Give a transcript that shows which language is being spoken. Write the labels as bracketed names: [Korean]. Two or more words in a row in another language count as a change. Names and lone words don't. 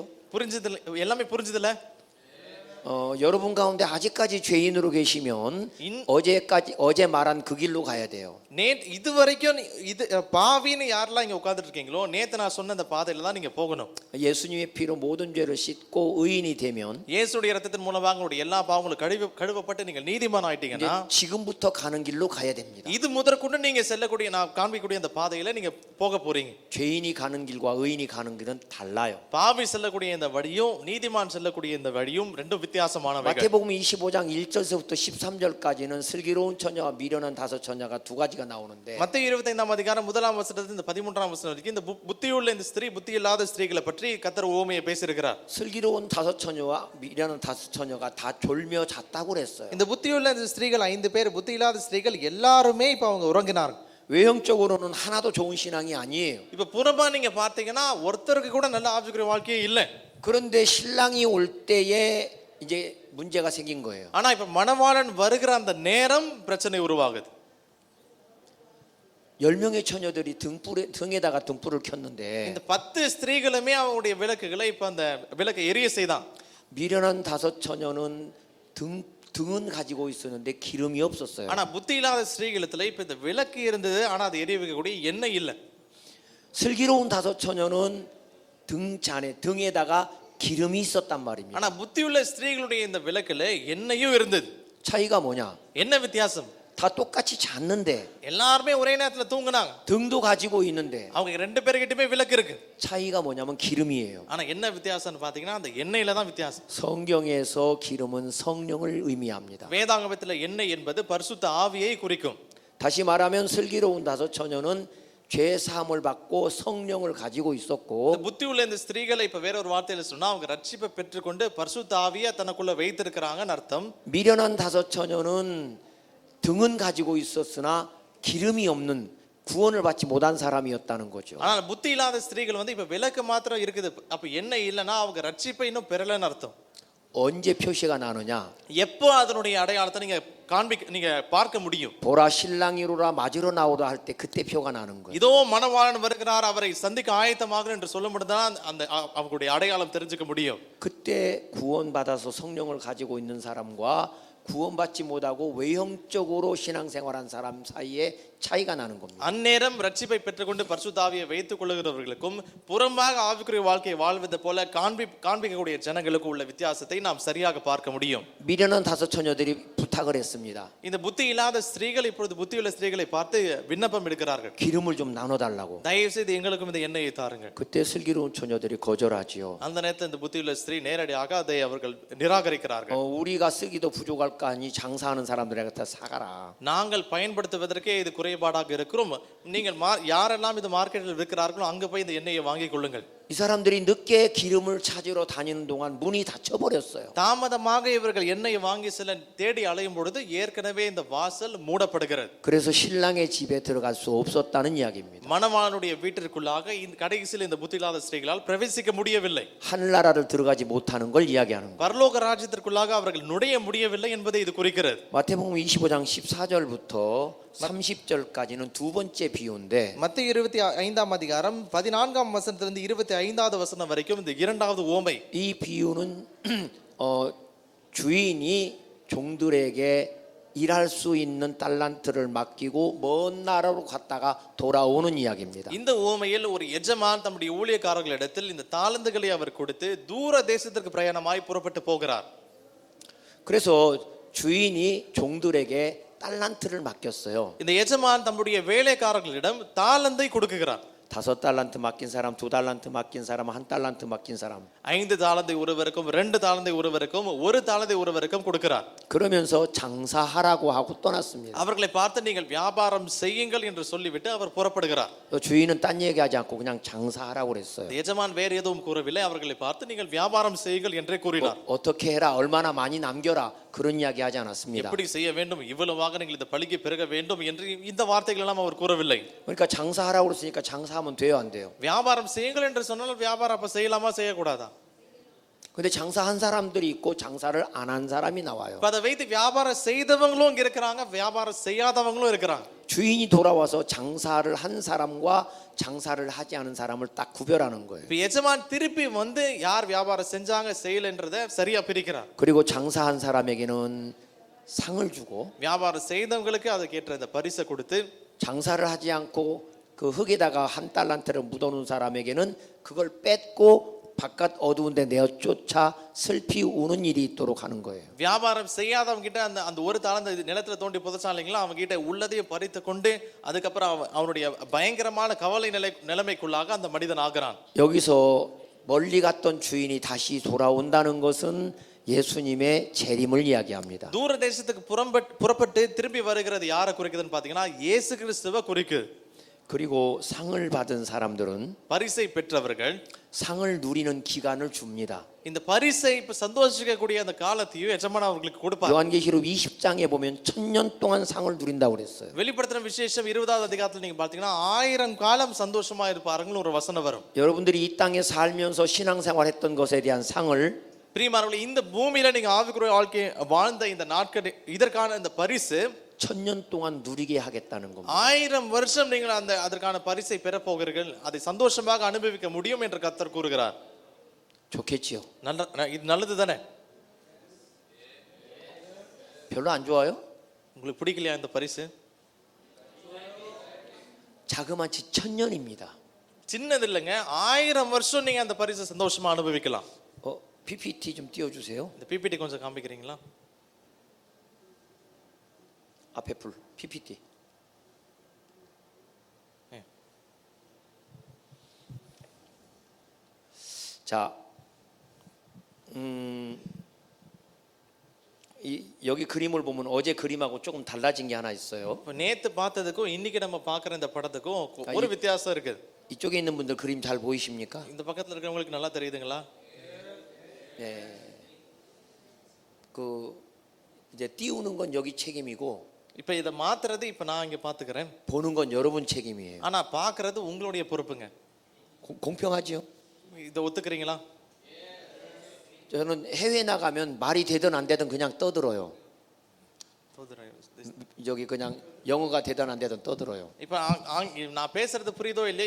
[Tamil] புரிஞ்சது? எல்லாமே புரிஞ்சதுல? [Korean] 여러분 가운데 아직까지 죄인으로 계시면 어제 말한 그 길로 가야 돼요. [Tamil] இது வரைக்கும் இது பாவின்னு யாரெல்லாம் இங்க உட்கார்ந்துட்டு இருக்கீங்களோ நேத்து நான் சொன்ன அந்த பாதையில தான் நீங்க போகணும். [Korean] 예수님의 피로 모든 죄를 씻고 의인이 되면 [Tamil] இயேசுடைய இரத்தத்தின் மூலமாக உங்களுடைய எல்லா பாவங்களும் கழுவப்பட்டு நீங்கள் நீதிமான் ஆயிட்டீங்கன்னா [Korean] 지금부터 가는 길로 가야 됩니다. [Tamil] இது முதற்கொண்டு நீங்க செல்லக்கூடிய நான் காண்பிக்கக்கூடிய அந்த பாதையில நீங்க போக போறீங்க. [Korean] 죄인이 가는 길과 의인이 가는 길은 달라요. [Tamil] பாவி செல்லக்கூடிய இந்த வழியும் நீதிமான் செல்லக்கூடிய இந்த வழியும் ரெண்டும் வித்தியாசமானவைகள். [Korean] 마태복음 25장 1절서부터 13절까지는 슬기로운 처녀와 미련한 다섯 처녀가 두 가지가 나오는데 [Tamil] மத்தேயு 25ஆம் அதிகாரம் 1ஆம் வசனத்திலிருந்து இந்த 13ஆம் வசனம் வரைக்கும் இந்த புத்தியுள்ள இந்த ஸ்திரீ புத்தி இல்லாத ஸ்திரீகளை பற்றி கர்த்தர் உவமையை பேசியிருக்கிறார். [Korean] 슬기로운 다섯 처녀와 미련한 다섯 처녀가 다 졸며 잤다고 그랬어요. [Tamil] இந்த புத்தியுள்ள இந்த ஸ்திரீகள் 5 பேர், புத்தி இல்லாத ஸ்திரீகள் எல்லாருமே இப்போ அவங்க உறங்கினார்கள். [Korean] 외형적으로는 하나도 좋은 신앙이 아니에요. [Tamil] இப்ப புறமா நீங்க பார்த்தீங்கன்னா ஒருத்தருக்கு கூட நல்ல ஆவிக்குரிய வாழ்க்கையே இல்லை. [Korean] 그런데 신랑이 올 때에 이제 문제가 생긴 거예요. [Tamil] ஆனா இப்ப மணவாளன் வருகிற அந்த நேரம் பிரச்சனை உருவாகுது. [Korean] 10명의 처녀들이 등에다가 등불을 켰는데 [Tamil] இந்த 10 ஸ்திரீகளுமே அவங்களுடைய விளக்குகளை இப்ப அந்த விளக்கை எரிய செய்தான். [Korean] 미련한 다섯 처녀는 등은 가지고 있었는데 기름이 없었어요. [Tamil] ஆனா புத்தி இல்லாத ஸ்திரீகளத்துல இப்ப இந்த விளக்கு இருந்தது ஆனா அது எரிய வைக்கக்கூடிய எண்ணெய் இல்லை. [Korean] 슬기로운 다섯 처녀는 등에다가 기름이 있었단 말입니다. [Tamil] ஆனா புத்தியுள்ள ஸ்திரீகளுடைய இந்த விளக்குல எண்ணெயும் இருந்தது. [Korean] 차이가 뭐냐? [Tamil] என்ன வித்தியாசம்? [Korean] 다 똑같이 잤는데 [Tamil] எல்லாருமே ஒரே நேரத்துல தூங்குனாங்க. [Korean] 등도 가지고 있는데 [Tamil] அவங்க ரெண்டு பேர்கிட்டயுமே விளக்கு இருக்கு. [Korean] 차이가 뭐냐면 기름이에요. [Tamil] ஆனா என்ன வித்தியாசம்னு பாத்தீங்கன்னா அந்த எண்ணெயில தான் வித்தியாசம். [Korean] 성경에서 기름은 성령을 의미합니다. [Tamil] வேதாகமத்துல எண்ணெய் என்பது பரிசுத்த ஆவியை குறிக்கும். [Korean] 다시 말하면 슬기로운 다섯 처녀는 죄 사함을 받고 성령을 가지고 있었고 [Tamil] புத்தியுள்ள இந்த ஸ்திரீகளை இப்ப வேற ஒரு வார்த்தையில சொன்னா அவங்க ரட்சிப்பை பெற்றுக்கொண்டு பரிசுத்த ஆவியை தனக்குள்ள வைத்திருக்கிறாங்கன்னு அர்த்தம். [Korean] 미련한 다섯 처녀는 등은 가지고 있었으나 기름이 없는 구원을 받지 못한 사람이었다는 거죠. [Tamil] ஆனால் புத்தி இல்லாத ஸ்திரீகள் வந்து இப்ப விளக்கு மாத்திரம் இருக்குது. அப்ப எண்ணெய் இல்லைன்னா அவங்க ரட்சிப்பை இன்னும் பெறலன்னு அர்த்தம். [Korean] 언제 표시가 나느냐? [Tamil] எப்போ அதனுடைய அடையாளத்தை நீங்க பார்க்க முடியும்? [Korean] 보라 신랑이로라 맞으러 나오라 할 때 그때 표가 나는 거예요. [Tamil] இதோ மணவாளன் வருகிறார் அவரை சந்திக்க ஆயத்தமாகிறேன் என்று சொல்லும்போது தான் அந்த அவங்களுடைய அடையாளம் தெரிஞ்சுக்க முடியும். [Korean] 그때 구원받아서 성령을 가지고 있는 사람과 구원받지 못하고 외형적으로 신앙생활한 사람 사이에 차이가 나는 겁니다. [Tamil] அந்நேரம் ரட்சிப்பை பெற்றுக்கொண்டு பரிசுத்த ஆவியை வைத்துக் கொள்ளுகிறவர்களுக்கும் புறமாக ஆவிக்குரிய வாழ்க்கையை வாழ்வது போல காண்பிக்கக்கூடிய ஜனங்களுக்கும் உள்ள வித்தியாசத்தை நாம் சரியாக பார்க்க முடியும். [Korean] 미련한 다섯 처녀들이 부탁을 했습니다. [Tamil] இந்த புத்தி இல்லாத ஸ்திரீகள் இப்பொழுது புத்தியுள்ள ஸ்திரீகளை பார்த்து விண்ணப்பம் எடுக்கிறார்கள். [Korean] 기름을 좀 나눠달라고. [Tamil] தயவு செய்து எங்களுக்கும் இந்த எண்ணெயை தாருங்கள். [Korean] 그때 슬기로운 처녀들이 거절하지요. [Tamil] அந்த நேரத்தில் இந்த புத்தியுள்ள ஸ்திரீ நேரடியாக அதை அவர்கள் நிராகரிக்கிறார்கள். [Korean] 우리가 쓰기도 부족할 거 아니 장사하는 사람들에게 사가라. [Tamil] நாங்கள் பயன்படுத்துவதற்கே இது குறைபாடாக இருக்கிறோம். நீங்கள் யாரெல்லாம் இது மார்க்கெட்டில் விற்கிறார்களோ அங்க போய் இந்த எண்ணெயை வாங்கிக் கொள்ளுங்கள். [Korean] 이 사람들이 늦게 기름을 찾으러 다니는 동안 문이 닫혀 버렸어요. [Tamil] தாமதமாக இவர்கள் எண்ணெயை வாங்கி செல்ல தேடி அலையும் பொழுது ஏற்கனவே இந்த வாசல் மூடப்படுகிறது. [Korean] 그래서 신랑의 집에 들어갈 수 없었다는 이야기입니다. [Tamil] மணவாளனுடைய வீட்டிற்குள்ளாக இந்த கடைசியில் இந்த புத்தியில்லாத ஸ்திரீகளால் பிரவேசிக்க முடியவில்லை. [Korean] 하늘나라를 들어가지 못하는 걸 이야기하는 거예요. [Tamil] பரலோக ராஜ்யத்திற்குள்ளாக அவர்கள் நுழைய முடியவில்லை என்பதை இது குறிக்கிறது. [Korean] 마태복음 25장 14절부터 30절까지는 두 번째 비유인데 [Tamil] மத்திய 25ஆம் அதிகாரம் 14ஆம் வசனத்திலிருந்து 25வது வசனம் வரைக்கும் இந்த இரண்டாவது ஓமை. [Korean] 이 비유는 주인이 종들에게 일할 수 있는 달란트를 맡기고 먼 나라로 갔다가 돌아오는 이야기입니다. [Tamil] இந்த ஓமையில் ஒரு எஜமான் தம்முடைய ஊழியக்காரர்களிடத்தில் இந்த தாளந்துகளை அவர் கொடுத்து தூர தேசத்திற்கு பிரயாணமாய் புறப்பட்டு போகிறார். [Korean] 그래서 주인이 종들에게 달란트를 맡겼어요. [Tamil] இந்த எஜமான் தம்முடைய வேலைக்காரர்களிடம் தாளந்தை கொடுக்குகிறார். [Korean] 5달란트 맡긴 사람, 2달란트 맡긴 사람, 1달란트 맡긴 사람. [Tamil] 5 தாளந்தை ஒருவருக்கும் 2 தாளந்தை ஒருவருக்கும் 1 தாளந்தை ஒருவருக்கும் கொடுக்கிறார். [Korean] 그러면서 장사하라고 하고 떠났습니다. [Tamil] அவர்களை பார்த்து நீங்கள் வியாபாரம் செய்யுங்கள் என்று சொல்லிவிட்டு அவர் புறப்படுகிறார். [Korean] 주인은 딴 얘기하지 않고 그냥 장사하라고 그랬어요. [Tamil] எஜமான் வேறு எதுவும் கூறவில்லை. அவர்களை பார்த்து நீங்கள் வியாபாரம் செய்யுங்கள் என்றே கூறினார். [Korean] 어떻게 해라, 얼마나 많이 남겨라, 그런 이야기 하지 않았습니다. [Tamil] எப்படி செய்ய வேண்டும், இவ்வளவாக நீங்கள் இந்த பலிக்கு பெருக வேண்டும் என்று இந்த வார்த்தைகள் எல்லாம் அவர் கூறவில்லை. [Korean] 그러니까 장사하라고 그랬으니까 장사하면 돼요, 안 돼요? [Tamil] வியாபாரம் செய்யுங்கள் என்று சொன்னால் வியாபாரம் அப்ப செய்யலாமா செய்யக்கூடாதா? [Korean] 근데 장사한 사람들이 있고 장사를 안 한 사람이 나와요. [Tamil] இப்ப அதை வைத்து வியாபாரம் செய்தவங்களும் இங்க இருக்கிறாங்க, வியாபாரம் செய்யாதவங்களும் இருக்கிறாங்க. [Korean] 주인이 돌아와서 장사를 한 사람과 장사를 하지 않은 사람을 딱 구별하는 거예요. [Tamil] இப்ப எஜமான் திருப்பி வந்து யார் வியாபாரம் செஞ்சாங்க செய்யலன்றதை சரியா பிரிக்கிறார். [Korean] 그리고 장사한 사람에게는 상을 주고 [Tamil] வியாபாரம் செய்தவங்களுக்கு அதுக்கேற்ற இந்த பரிசை கொடுத்து [Korean] 장사를 하지 않고 그 흙에다가 1달란트를 묻어놓은 사람에게는 그걸 뺏고 바깥 어두운데 내어 쫓아 슬피 우는 일이 있도록 하는 거예요. [Tamil] வியாபாரம் செய்யாதவங்க கிட்ட அந்த அந்த ஒரு தாளந்த நிலத்துல தோண்டி புதைச்சாலிங்களா அவங்க கிட்ட உள்ளதையும் பறித்து கொண்டு அதுக்கப்புறம் அவனுடைய பயங்கரமான கவலை நிலைமைக்குள்ளாக அந்த மனிதன் ஆகிறான். [Korean] 여기서 멀리 갔던 주인이 다시 돌아온다는 것은 예수님의 재림을 이야기합니다. [Tamil] தூர தேசத்துக்கு புறப்பட்டு திரும்பி வருகிறது யாரை குறிக்குதுன்னு பாத்தீங்கன்னா இயேசு கிறிஸ்துவை குறிக்குது. [Korean] 그리고 상을 받은 사람들은 [Tamil] பரிசை பெற்றவர்கள் [Korean] 상을 누리는 기간을 줍니다. [Tamil] இந்த பரிசை இப்ப சந்தோஷிக்கக்கூடிய அந்த காலத்தையும் எஜமான் அவர்களுக்கு கொடுப்பார். [Korean] 요한계시록 20장에 보면 1000년 동안 상을 누린다고 그랬어요. [Tamil] வெளிப்படுத்தின விசேஷம் 20வது அதிகாரத்துல நீங்க பாத்தீங்கன்னா 1000 காலம் சந்தோஷமா இருப்பார்கள் ஒரு வசனம் வரும். [Korean] 여러분들이 이 땅에 살면서 신앙생활했던 것에 대한 상을 [Tamil] பிரியமானவர்களே, இந்த பூமியில நீங்க ஆவிக்குரிய வாழ்க்கை வாழ்ந்த இந்த நாட்கள் இதற்கான இந்த பரிசு [Korean] 1000년 동안 누리게 하겠다는 겁니다. [Tamil] 1000 வருஷம் நீங்கள் அந்த அதற்கான பரிசை பெற போகிறீர்கள், அதை சந்தோஷமாக அனுபவிக்க முடியும் என்று கர்த்தர் கூறுகிறார். [Korean] 좋겠지요? [Tamil] இது நல்லது தானே? [Korean] 별로 안 좋아요? [Tamil] உங்களுக்கு பிடிக்கலையா இந்த பரிசு? [Korean] 자그마치 1000년입니다. [Tamil] சின்னது இல்லைங்க, 1000 வருஷம் நீங்க அந்த பரிசை சந்தோஷமா அனுபவிக்கலாம். [Korean] PPT 좀 띄워주세요. [Tamil] இந்த பிபிடி கொஞ்சம் காமிக்கிறீங்களா? [Korean] 앞에 불 PPT. 네. 자, 여기 그림을 보면 어제 그림하고 조금 달라진 게 하나 있어요. [Tamil] இப்போ நேத்து பார்த்ததுக்கும் இன்னைக்கு நம்ம பார்க்குற இந்த படத்துக்கும் ஒரு வித்தியாசம் இருக்குது. [Korean] 이쪽에 있는 분들 그림 잘 보이십니까? [Tamil] இந்த பக்கத்துல இருக்கிறவங்களுக்கு நல்லா தெரியுதுங்களா? [Korean] 네. 그 이제 띄우는 건 여기 책임이고 [Tamil] இப்போ இதை மாத்துறது இப்போ நான் இங்க பாத்துக்கிறேன். [Korean] 보는 건 여러분 책임이에요. [Tamil] ஆனா பார்க்கிறது உங்களுடைய பொறுப்புங்க. [Korean] 공평하지요? [Tamil] இதை ஒத்துக்கிறீங்களா? [Korean] 저는 해외 나가면 말이 되든 안 되든 그냥 떠들어요. 여기 그냥 영어가 되든 안 되든 떠들어요. [Tamil] இப்போ நான் பேசுறது புரியுதோ இல்லையா?